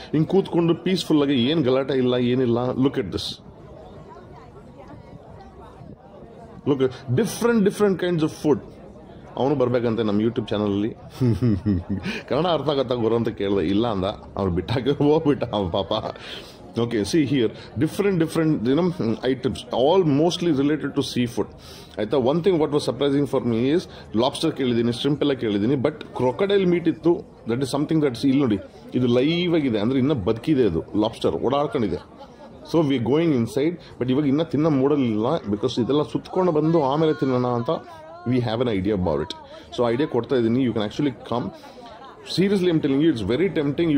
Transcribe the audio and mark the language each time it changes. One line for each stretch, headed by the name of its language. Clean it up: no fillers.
Kannada: ಹಿಂಗೆ ಕೂತ್ಕೊಂಡು ಪೀಸ್ಫುಲ್ಲಾಗಿ, ಏನು ಗಲಾಟೆ ಇಲ್ಲ, ಏನಿಲ್ಲ.
English: Look at this, look different kinds of food.
Kannada: ಅವನು ಬರಬೇಕಂತೆ ನಮ್ಮ ಯೂಟ್ಯೂಬ್ ಚಾನಲಲ್ಲಿ. ಕನ್ನಡ ಅರ್ಥ ಆಗತ್ತಾ ಗುರು ಅಂತ ಕೇಳಿದೆ, ಇಲ್ಲ ಅಂದ. ಅವ್ನು ಬಿಟ್ಟಾಕಿ ಹೋಗ್ಬಿಟ್ಟ ಅವ್ನು ಪಾಪ.
English: Okay, see here, different items, all mostly related to seafood.
Kannada: ಆಯ್ತಾ,
English: one thing what was surprising for me is lobster
Kannada: ಕೇಳಿದ್ದೀನಿ,
English: shrimp
Kannada: ಎಲ್ಲ ಕೇಳಿದ್ದೀನಿ,
English: but crocodile meat
Kannada: ಇತ್ತು.
English: that is something that's
Kannada: ಇಲ್ಲಿ ನೋಡಿ, ಇದು ಲೈವ್ ಆಗಿದೆ, ಅಂದರೆ ಇನ್ನೂ ಬದುಕಿದೆ, ಅದು lobster ಓಡಾಡ್ಕೊಂಡಿದೆ.
English: so we going inside,
Kannada: but ಇವಾಗ ಇನ್ನೂ ತಿನ್ನೋ ಮೂಡಲಿಲ್ಲ, ಬಿಕಾಸ್ ಇದೆಲ್ಲ ಸುತ್ಕೊಂಡು ಬಂದು ಆಮೇಲೆ ತಿನ್ನೋಣ ಅಂತ
English: We have an idea about it.
Kannada: So idea ಕೊಡ್ತಾ ಇದ್ದೀನಿ,
English: You can actually come. Seriously I'm telling you, it's very tempting.